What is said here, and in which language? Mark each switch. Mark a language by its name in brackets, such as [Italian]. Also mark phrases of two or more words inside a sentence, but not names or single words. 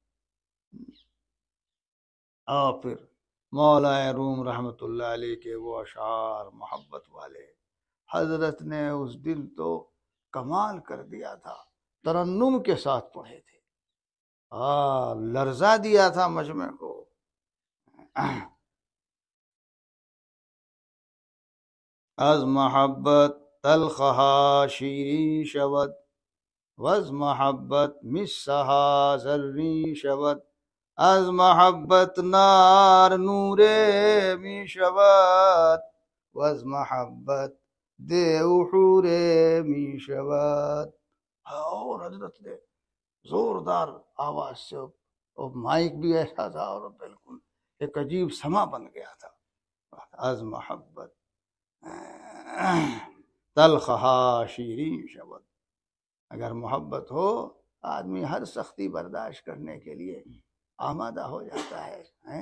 [Urdu] اور پھر مولا روم رحمت اللہ علیہ کے وہ اشعار محبت والے حضرت نے اس دن تو کمال کر دیا تھا، ترنم کے ساتھ پڑھے تھے، لرزا دیا تھا مجمع کو۔ [Persian] از محبت تلخہا شیریں شود، وز محبت مسہا زریں شود، از محبت نار نور می شود، وز محبت دیو حور می شود۔ [Urdu] اور حضرت نے زوردار آواز سے، اور مائک بھی ایسا تھا، اور بالکل ایک عجیب سما بن گیا تھا۔ [Persian] از محبت تلخہا شیریں شود، [Urdu] اگر محبت ہو آدمی ہر سختی برداشت کرنے کے لیے آمادہ ہو جاتا ہے۔